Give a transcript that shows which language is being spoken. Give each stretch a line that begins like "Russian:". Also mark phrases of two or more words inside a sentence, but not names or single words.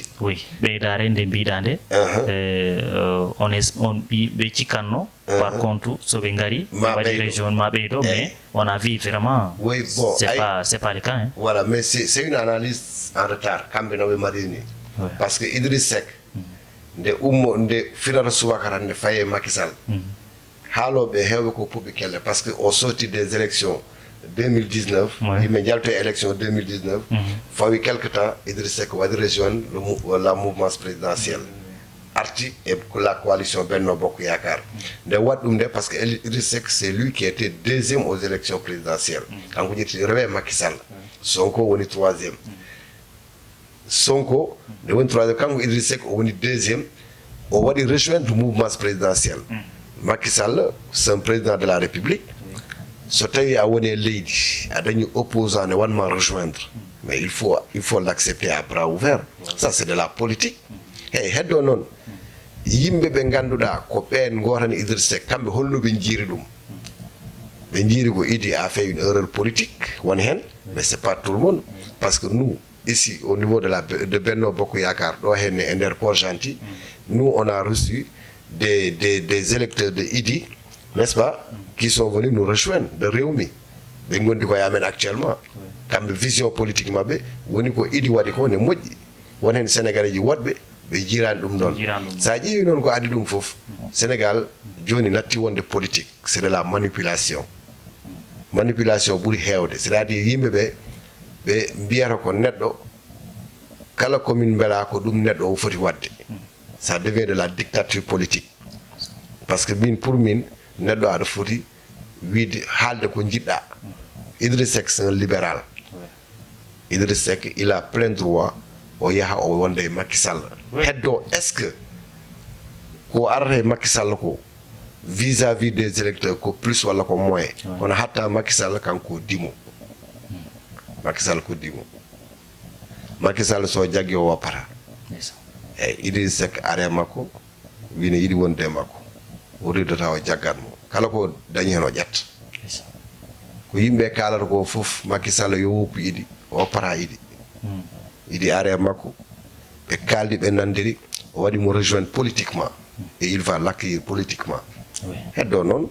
Fula: oui ɓeydare nde mbiɗa nde on ɓe cikkanno
French: par contre
Fula: soɓe gari waɗi région ma ɓeydo
French: mais on a vu vraiment oui, bon, c'est pas le cas hein. Voilà, mais c'est une analyse en retard
Fula: kamɓe noɓe mari ni
French: parce que Idriss Seck
Fula: nde firata subaka nde faye Macky Sall haaloɓe hewɓe ko puɓɓi kelle
French: par ce que
Fula: o
French: sorti des élections 2019
Fula: yimɓe jalto élection 2019 fawi quelque temps Idriss Seck waɗi
French: rejoindre la mouvance présidentielle
Fula: arti
French: et la coalition
Fula: Benno Bokk Yakaar nde waɗi ɗum nde
French: parce que
Fula: Idriss Seck
French: c'est lui qui était deuxième aux élections présidentielles
Fula: kanko ƴetti rewe Macky Sall Sonko woni troisième Sonko nde woni troisième kanko Idriss Seck o woni deuxième o waɗi
French: rejoindre mouvance présidentielle
Fula: Macky Sall
French: c'est un président de la République
Fula: so tawi a woni e leydi a dañi opposant ne wanma rejoindre
French: mais il faut l'accepter à bras ouverts ça c'est de la politique
Fula: eyyi heddo noon yimɓe ɓe ganduɗa ko ɓen gotani Idriss Seck kamɓe holno ɓe jiiri ɗum ɓe jiiri ko
French: Idi a fait une erreur politique
Fula: woni hen
French: mais c'est pas tout le monde parce que nous ici au niveau de
Fula: Benno Bokk Yakaar ɗo henne e nder Port-Gentil
French: nous on a reçu des électeurs de Idi n'est-ce pas qui sont venus nous rejoindre de
Fula: Rewmi ɓe gondi koye amen actuellement kamɓe
French: vision politique
Fula: mabɓe woni ko Idi waɗi ko ne moƴƴi won hen sénégalais ji woɗɓe ɓe jirani ɗum ɗon sa ƴeewi noon ko adi ɗum foof Sénégal joni natti wonde
French: politique c'est de la manipulation
Fula: ɓuuri hewde
French: c'est à dire
Fula: yimɓe ɓe mbiyata ko neɗɗo kala komin beela ko ɗum neɗɗo o foti wadde
French: ça devient de la dictature politique par ce que pour
Fula: min neɗɗo aɗa foti wiide haalde ko jiɗɗa Idriss Seck
French: c'est un libéral
Fula: Idriss Seck
French: il a plein droit
Fula: o yaha o wonde e Macky Sall heddo
French: est ce que
Fula: ko arata e Macky Sall ko
French: vis-à-vis des électeurs
Fula: ko plus walla ko moins kono hatta Macky Sall kanko dimo Macky Sall ko dimo Macky Sall so jaggi o woppata eyyi Idriss Seck are makko wino yiɗi wonde e makko o riddata o jaggatmo kala ko dañi hen o ƴetta ko yimɓe kalata ko foof Macky Sall yo woppu Idi o woppata Idi are makko ɓe kaldi ɓe nandiri o waɗi mo rejoindre politiquement
French: et il va l'accueillir politiquement
Fula: heddo noon